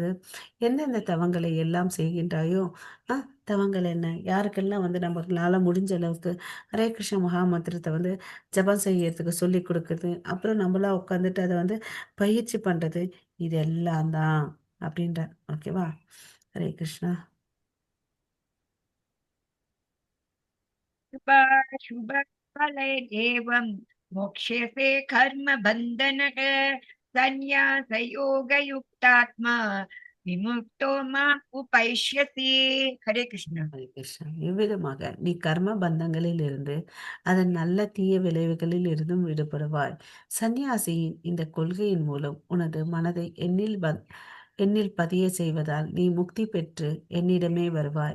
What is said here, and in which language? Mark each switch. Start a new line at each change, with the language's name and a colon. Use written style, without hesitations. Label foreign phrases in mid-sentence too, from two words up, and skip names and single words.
Tamil: எந்தெந்த தவங்களை எல்லாம் செய்கின்றாயோ, அ தவங்கள் என்ன? யாருக்கெல்லாம் வந்து நம்மளால முடிஞ்ச அளவுக்கு ஹரே கிருஷ்ண மகா மந்திரத்த வந்து ஜெபம் செய்யறதுக்கு சொல்லிக் குடுக்குறது. அப்புறம் நம்மளா உட்காந்துட்டு அத வந்து பயிற்சி பண்றது. இது எல்லாம் தான் அப்படின்றார். ஓகேவா? ஹரே கிருஷ்ணா.
Sanskrit: शुभाशुभफले एवं मोक्ष्यसे कर्मबन्धनः सन्न्यासयोगयुक्तात्मा विमुक्तो माम् उपैष्यसि. हरे कृष्ण.
Tamil: ஹரே கிருஷ்ணா. இவ்விதமாக நீ கர்ம பந்தங்களில் இருந்து அதன் நல்ல தீய விளைவுகளில் இருந்தும் விடுபடுவாய். சந்நியாசியின் இந்த கொள்கையின் மூலம் உனது மனதை என்னில் பதிய செய்வதால் நீ முக்தி பெற்று என்னிடமே வருவாய்.